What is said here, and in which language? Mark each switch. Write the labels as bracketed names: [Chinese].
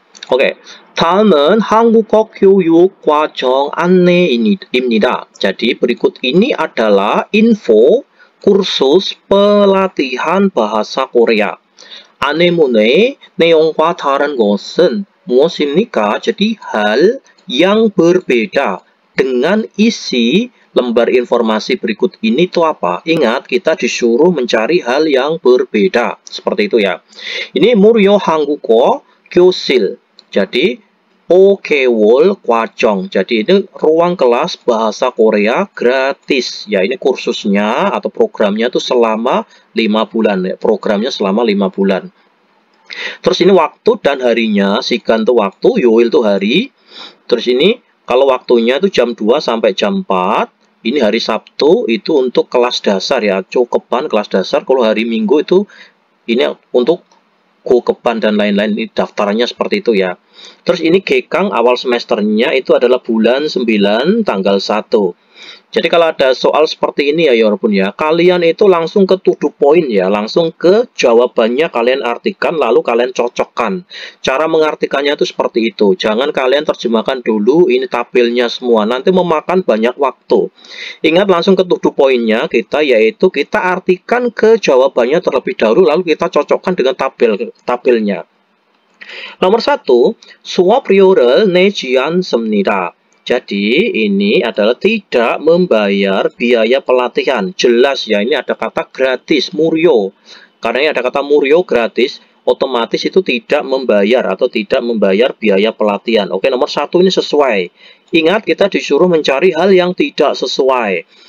[Korean] Oke, 다음은 한국어 교육 과정 안내입니다. [Indonesian] Jadi berikut ini adalah info kursus pelatihan bahasa Korea. [Korean] 아내문의 내용과 다른 것은 무엇입니까? [Indonesian] Jadi hal yang berbeda dengan isi lembar informasi berikut ini itu apa? Ingat, kita disuruh mencari hal yang berbeda. Seperti itu ya. Ini [Korean] 무료 한국어 교실. [Indonesian] Jadi [Korean] Okewol Kwajong. [Indonesian] Jadi ini ruang kelas bahasa Korea gratis. Ya, ini kursusnya atau programnya itu selama 5 bulan. Ya. Programnya selama 5 bulan. Terus ini waktu dan harinya. Sigan itu waktu, yoil itu hari. Terus ini kalau waktunya itu jam 2 sampai jam 4. Ini hari Sabtu itu untuk kelas dasar ya, Cokeban kelas dasar. Kalau hari Minggu itu ini untuk Gokeban dan lain-lain. Ini daftarannya seperti itu ya. Terus ini Gekang awal semesternya itu adalah bulan 9 tanggal 1. Jadi kalau ada soal seperti ini ya Yorpun ya, kalian itu langsung ke [English] to the point [Indonesian] ya, langsung ke jawabannya kalian artikan lalu kalian cocokkan. Cara mengartikannya itu seperti itu. Jangan kalian terjemahkan dulu ini tabelnya semua, nanti memakan banyak waktu. Ingat, langsung ke [English] to the point- [Indonesian] nya kita, yaitu kita artikan ke jawabannya terlebih dahulu lalu kita cocokkan dengan tabelnya. Nomor 1, [Korean] 수업료를 내지 않습니다. [Indonesian] Jadi ini adalah tidak membayar biaya pelatihan. Jelas ya, ini ada kata gratis, muryo. Karena ini ada kata muryo, gratis, otomatis itu tidak membayar atau tidak membayar biaya pelatihan. Oke, nomor 1 ini sesuai. Ingat, kita disuruh mencari hal yang tidak sesuai.